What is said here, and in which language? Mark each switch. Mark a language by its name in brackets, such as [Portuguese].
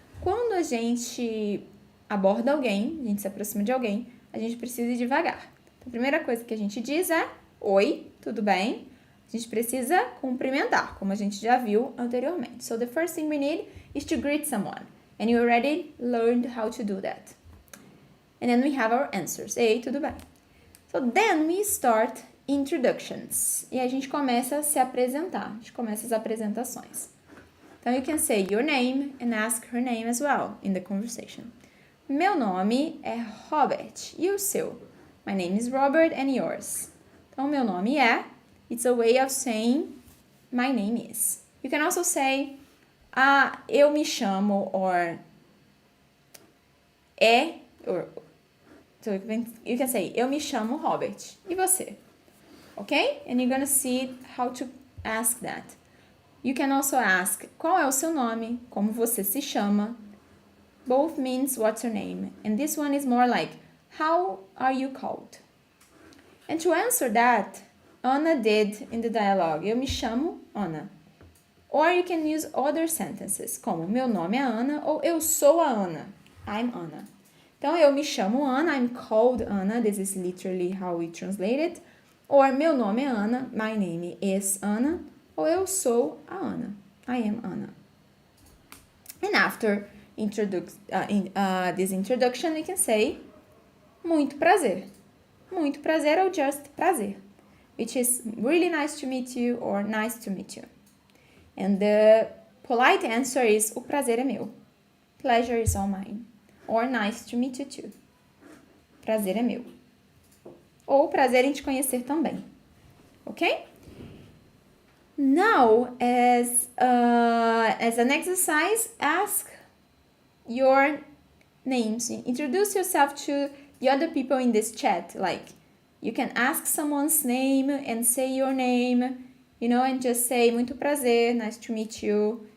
[Portuguese] Quando a gente aborda alguém, a gente se aproxima de alguém, a gente precisa ir devagar. Então, a primeira coisa que a gente diz é, oi, tudo bem? A gente precisa cumprimentar, como a gente já viu anteriormente. [English] So, the first thing we need is to greet someone. And you already learned how to do that. And then we have our answers. [Portuguese] Ei, tudo bem? [English] So, then we start introductions. [Portuguese] E a gente começa a se apresentar. A gente começa as apresentações. [English] Então, you can say your name and ask her name as well in the conversation. [Portuguese] Meu nome é Robert. E o seu? [English] My name is Robert and yours. [Portuguese] Então, meu nome é... [English] It's a way of saying my name is. You can also say, [Portuguese] eu me chamo, [English] or so you can say, [Portuguese] eu me chamo Robert. E você? Okay? [English] And you're gonna see how to ask that. You can also ask, [Portuguese] qual é o seu nome? Como você se chama? [English] both means what's your name. And this one is more like, how are you called? And to answer that, Ana did in the dialogue. [Portuguese] Eu me chamo Ana. [English] Or you can use other sentences, [Portuguese] como meu nome é Ana ou eu sou a Ana. [English] I'm Ana. [Portuguese] Então, eu me chamo Ana, [English] I'm called Ana. This is literally how we translate it. Or [Portuguese] meu nome é Ana, [English] my name is Ana. [Portuguese] Ou eu sou a Ana, [English] I am Ana. And after this introduction, we can say [Portuguese] muito prazer. Muito prazer [English] ou just prazer, which is really nice to meet you or nice to meet you. And the polite answer is [Portuguese] o prazer é meu. [English] Pleasure is all mine. Or nice to meet you too. [Portuguese] Prazer é meu. Ou prazer em te conhecer também. [English] Okay? Now, as an exercise, ask your names. Introduce yourself to the other people in this chat. Like, you can ask someone's name and say your name, and just say [Portuguese] muito prazer, [English] nice to meet you.